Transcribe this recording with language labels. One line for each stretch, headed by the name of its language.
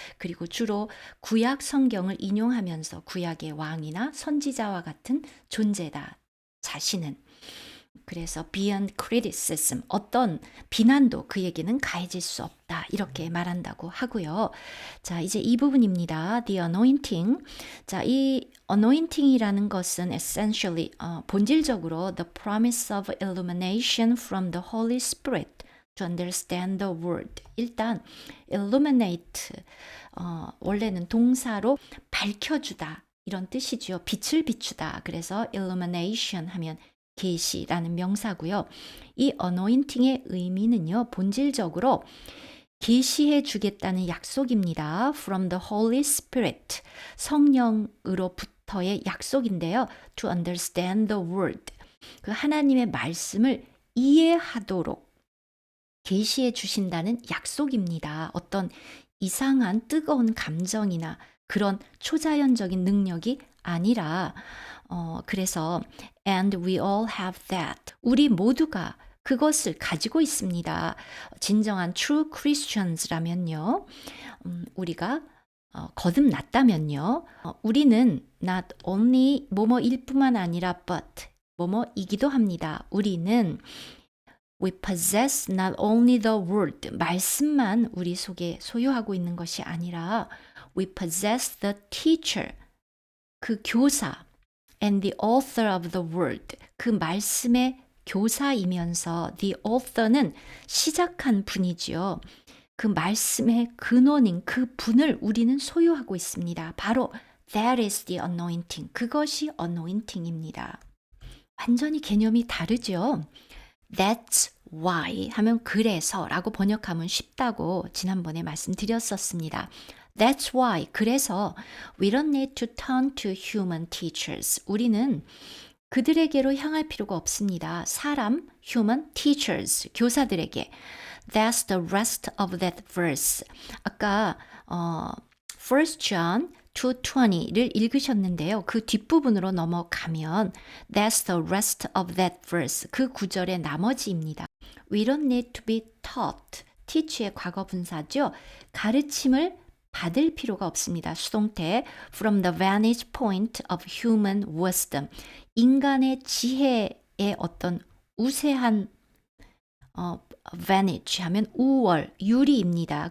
Korean: 그리고 주로 구약 성경을 인용하면서 구약의 왕이나 선지자와 같은 존재다. 자신은. 그래서 beyond criticism, 어떤 비난도 그에게는 가해질 수 없다. 이렇게 말한다고 하고요. 자, 이제 이 부분입니다. The anointing. 자, 이 anointing이라는 것은 essentially, 본질적으로
English: the promise of illumination from the Holy Spirit to understand the word.
Korean: 일단 illuminate, 원래는 동사로 밝혀주다 이런 뜻이죠. 빛을 비추다. 그래서 illumination 하면 계시라는 명사고요. 이 anointing의 의미는요, 본질적으로 계시해 주겠다는 약속입니다. From the Holy Spirit, 성령으로부터의 약속인데요. To understand the word, 그 하나님의 말씀을 이해하도록 계시해 주신다는 약속입니다. 어떤 이상한 뜨거운 감정이나 그런 초자연적인 능력이 아니라 그래서
English: and we all have that.
Korean: 우리 모두가 그것을 가지고 있습니다. 진정한 true Christians라면요. 우리가 거듭났다면요. 우리는 not only 뭐뭐일 뿐만 아니라 but 뭐뭐이기도 합니다.
English: 우리는 We possess not only the word,
Korean: 말씀만 우리 속에 소유하고 있는 것이 아니라
English: We possess the teacher, 그 교사, and the author of the word,
Korean: 그 말씀의 교사이면서
English: the author는 시작한 분이지요.
Korean: 그 말씀의 근원인 그 분을 우리는 소유하고 있습니다. 바로
English: that is the anointing,
Korean: 그것이 anointing입니다. 완전히 개념이 다르죠. That's why 하면 그래서라고 번역하면 쉽다고 지난번에 말씀드렸었습니다.
English: That's why,
Korean: 그래서
English: we don't need to turn to human teachers.
Korean: 우리는 그들에게로 향할 필요가 없습니다. 사람, human teachers, 교사들에게.
English: That's the rest of that verse.
Korean: 아까 1 John 2:20를 읽으셨는데요. 그 뒷부분으로 넘어가면
English: That's the rest of that verse.
Korean: 그 구절의 나머지입니다.
English: We don't need to be taught.
Korean: teach의 과거 분사죠. 가르침을 받을 필요가 없습니다.
English: 수동태 from the vantage point of human wisdom.
Korean: 인간의 지혜의 어떤 우세한 vantage 하면 우월, 유리입니다.